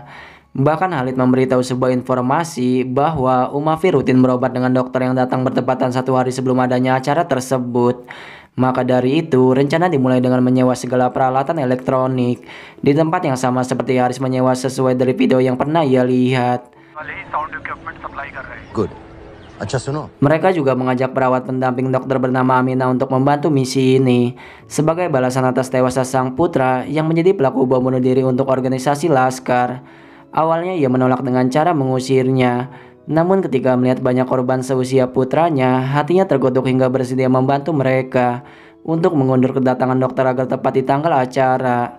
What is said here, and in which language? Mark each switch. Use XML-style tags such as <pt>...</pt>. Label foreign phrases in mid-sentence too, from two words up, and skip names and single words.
<id>Bahkan Khalid memberitahu sebuah informasi bahwa Umafi rutin berobat dengan dokter yang datang bertepatan 1 hari sebelum adanya acara tersebut. Maka dari itu, rencana dimulai dengan menyewa segala peralatan elektronik di tempat yang sama seperti Haris menyewa sesuai dari video yang pernah ia lihat.</id> <hi>गुड अच्छा सुनो</hi> <id>Mereka juga mengajak perawat pendamping dokter bernama Amina untuk membantu misi ini sebagai balasan atas tewasnya sang putra yang menjadi pelaku bom bunuh diri untuk organisasi Laskar. Awalnya ia menolak dengan cara mengusirnya, namun ketika melihat banyak korban seusia putranya, hatinya terkutuk hingga bersedia membantu mereka untuk mengundur kedatangan dokter agar tepat di tanggal acara.</id>